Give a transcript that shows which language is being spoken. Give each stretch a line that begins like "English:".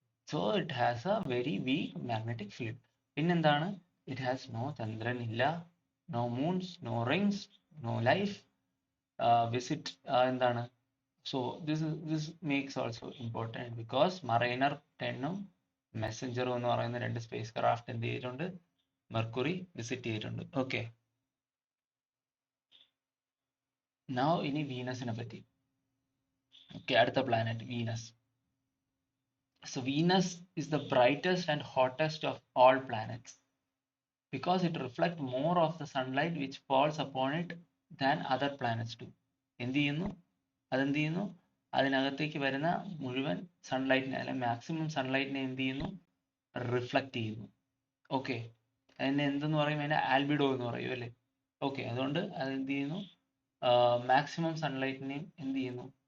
English: So it has a very weak magnetic field.
Malayalam: പിന്നെന്താണ്?
English: It has no
Malayalam: ചന്ദ്രൻ ഇല്ല,
English: no moons, no rings, no life visit എന്താണ്? So this makes also important because Mariner 10ഉം Messenger
Malayalam: എന്ന് പറയുന്ന രണ്ട് space craft എന്ത് ചെയ്തിട്ടുണ്ട്? Mercury visit ചെയ്തിട്ടുണ്ട്. Okay, now ഇനി വീനസിനെ പറ്റി. ഓക്കെ, അടുത്ത planet Venus.
English: So Venus is the brightest and hottest of all planets because it reflects more of the sunlight which falls upon it than other planets do.
Malayalam: എന്ത് ചെയ്യുന്നു? അതെന്ത് ചെയ്യുന്നു? അതിനകത്തേക്ക് വരുന്ന മുഴുവൻ സൺലൈറ്റിനെ, അല്ലെങ്കിൽ മാക്സിമം സൺലൈറ്റിനെ എന്ത് ചെയ്യുന്നു? റിഫ്ലക്റ്റ് ചെയ്യുന്നു. ഓക്കെ, അതിനെ എന്തെന്ന് പറയും? അതിനെ ആൽബിഡോ എന്ന് പറയും, അല്ലേ? ഓക്കെ, അതുകൊണ്ട് അതെന്ത് ചെയ്യുന്നു? മാക്സിമം സൺലൈറ്റിനെയും എന്ത് ചെയ്യുന്നു?